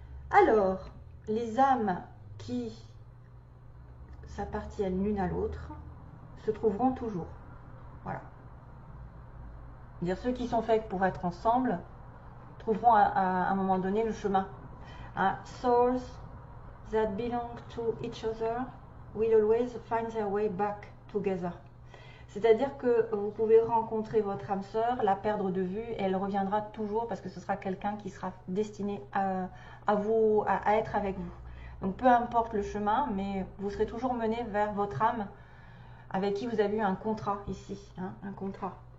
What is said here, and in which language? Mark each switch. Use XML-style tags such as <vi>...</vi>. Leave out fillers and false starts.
<fr>Alors, les âmes qui s'appartiennent l'une à l'autre se trouveront toujours. Voilà. Dire ceux qui sont faits pour être ensemble trouveront à un moment donné le chemin. Hein?</fr> <en>Souls that belong to each other will always find their way back together.</en> <fr>C'est-à-dire que vous pouvez rencontrer votre âme sœur, la perdre de vue, et elle reviendra toujours parce que ce sera quelqu'un qui sera destiné à être avec vous. Donc peu importe le chemin, mais vous serez toujours mené vers votre âme avec qui vous avez eu un contrat ici, hein, un contrat.</fr>